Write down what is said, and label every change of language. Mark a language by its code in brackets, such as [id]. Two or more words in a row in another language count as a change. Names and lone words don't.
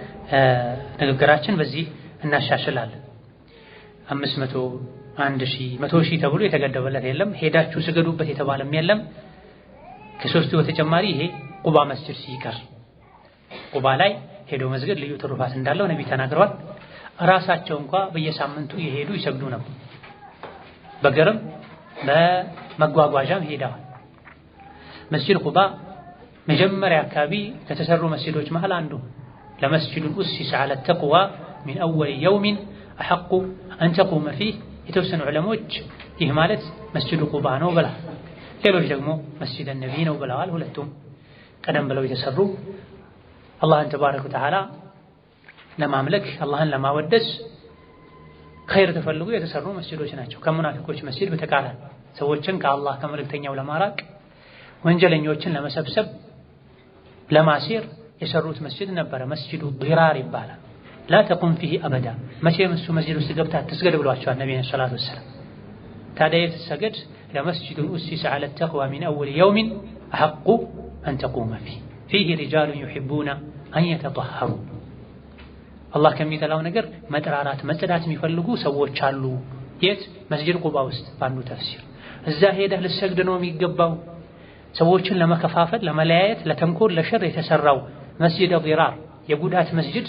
[am] ንግግራችን በዚህ እናሻሽላለን። 500 1000 100,000 ተብሎ የተገደበለት የለም። ሄዳችሁ ስገዱበት የተባለም የለም። ከሶስቱ በተጨማሪ ይሄ ቁባ መስጂድ ሲቀር ቁባ ላይ ሄዶ መስገድ ልዩ ትሩፋት እንዳለው ነብይ ተናግረዋል። ራሳቸው እንኳን በየሳምንቱ የሄዱ ይሰግዱ ነበር። በገርም በመጓጓዣም ሄደዋል። መስጂድ ቁባ መጀመሪያ አካባቢ ከተሰሩ መስጂዶች መሃል አንዱ ለመስጂዱ ኡሲስ [ar] على التقوى من اول يوم احق ان تقوم فيه [am] የተወሰኑ ዑለሞች ይህ ማለት መስጂዱ ቁባ ነው ብለዋል። ሌሎች ደግሞ መስጂድ ነብይ ነው ብለዋል። ሁለቱም ቀደም ብለው የተሰሩ አላህን [ar] تبارك وتعالى [am] ለማምለክ አላህን ለማወደስ ኸይር ተፈልጎ የተሰሩ መስጂዶች ናቸው። ከሙናፊቆች መስጂድ በተቃራኒ ሰዎችን ከአላህ ከመልእክተኛው ለማራቅ ወንጀለኞችን ለመሰብሰብ ለማሲር የሰሩት መስጂድ ነበረ። መስጂዱ ዲራር ይባላል። [ar] لا تقم فيه أبدا [am] መቼም እሱ መስጂድ ውስጥ ገብታ አትስገድ ብሏቸዋል ነብዩ [ar] صلى الله عليه وسلم። [am] ታዲያ የተሰገድ ለመስጂዱ ኡሲስ [ar] على التقوى من اول يوم احق ان تقوم فيه رجال يحبون ان [am] يتطهروا አላህ ከሚጠላው ነገር መጥራራት መጽዳት የሚፈልጉ ሰዎች አሉ የት መስጂድ ቁባ ውስጥ ባንዱ ተፍሲር እዛ ሄደህ ልሰግድ ነው የሚገባው ሰዎችን ለመከፋፈል ለመለያየት ለተንኮል ለሸር የተሰራው መስጂድ ዲራር የጉዳት መስጂድ